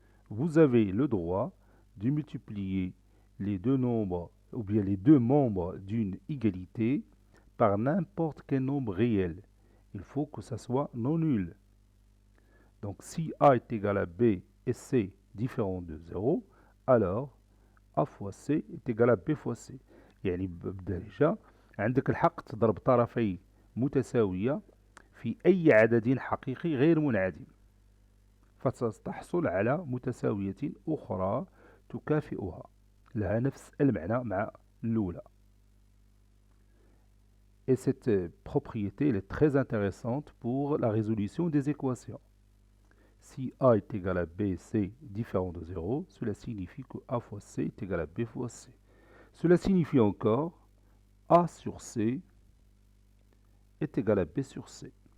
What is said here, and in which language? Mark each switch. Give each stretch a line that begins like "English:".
French: Vous avez le droit de multiplier les deux nombres, ou bien les deux membres d'une égalité par n'importe quel nombre réel. Il faut que ça soit non nul. Donc si A est égal à B et C différent de 0, alors A fois C est égal à B fois C.
Arabic: يعني بديجة عندك الحق تضرب طرفي متساوية في أي عدد حقيقي غير منعدم فتحصل على متساوية أخرى تكافئها لها نفس المعنى مع الأولى.
French: Et cette propriété elle est très intéressante pour la résolution des équations. Si A est égal à B, C différent de 0, cela signifie que A fois C est égal à B fois C. Cela signifie encore A sur C est égal à B sur C.